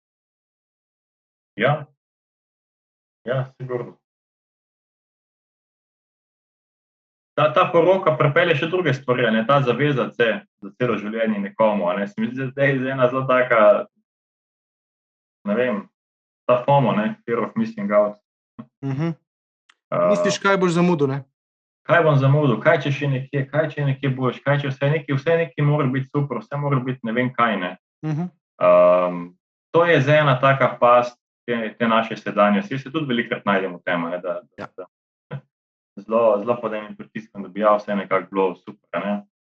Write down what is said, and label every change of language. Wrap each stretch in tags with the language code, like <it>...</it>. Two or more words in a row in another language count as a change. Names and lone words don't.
<sl>Ja, sigurno. Ta poroka pripelje še druge stvari, ne, ta zavezati se za celo življenje nekomu, a ne, se mi zdi, da je ena zelo taka, ne vem, ta FOMO, ne,</sl> <en>fear of missing out.</en> <sl>Misliš, kaj boš zamudil, ne? Kaj bom zamudil, kaj če še nekje, kaj če nekje boš, kaj če vse nekje mora biti super, vse mora biti ne vem kaj, ne. To je zdaj ena taka past te naše sedanjosti, jaz se tudi velikokrat najdem v tem, da zelo pod enim pritiskom, da bi vse nekako bilo super, ne.</sl>